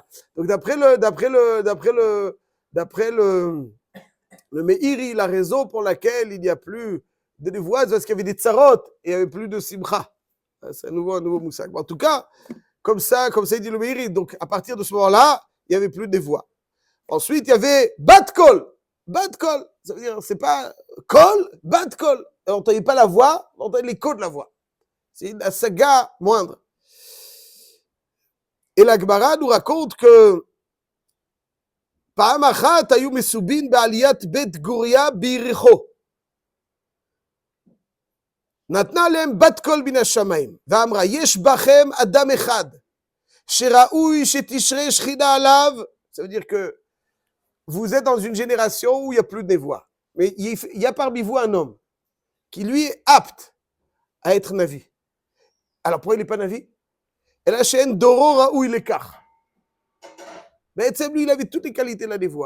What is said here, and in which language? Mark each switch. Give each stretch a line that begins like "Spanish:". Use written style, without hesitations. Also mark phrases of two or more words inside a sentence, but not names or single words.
French: Donc d'après le Meiri, la raison pour laquelle il n'y a plus de voix, c'est parce qu'il y avait des tsarot et il n'y avait plus de simcha. C'est un nouveau moussak. En tout cas, comme ça il dit le Meiri. Donc à partir de ce moment-là, il n'y avait plus de voix. Ensuite, il y avait
Hebrew: בת קול. בת קול,
French: ça veut dire, c'est pas kol,
Hebrew: בת קול.
French: On n'entendait pas la voix, on entendait l'écho de la voix. C'est une saga moindre. Et la Gemara nous raconte que
Hebrew: פעם אחת היו מסובין בעליית בית גוריה ביריחו. נתנה להם בת קול מן השמיים, ואמרה, יש בכם אדם אחד, שראוי שתשרה שכינה עליו.
French: Ça veut dire que vous êtes dans une génération où il n'y a plus de voix. Mais il y a parmi vous un homme qui lui est apte à être Navi. Alors pourquoi il n'est pas Navi? Et la chaîne
Hebrew: דורו ראוי לכך.
French: Mais lui, il avait toutes les qualités de la névoie.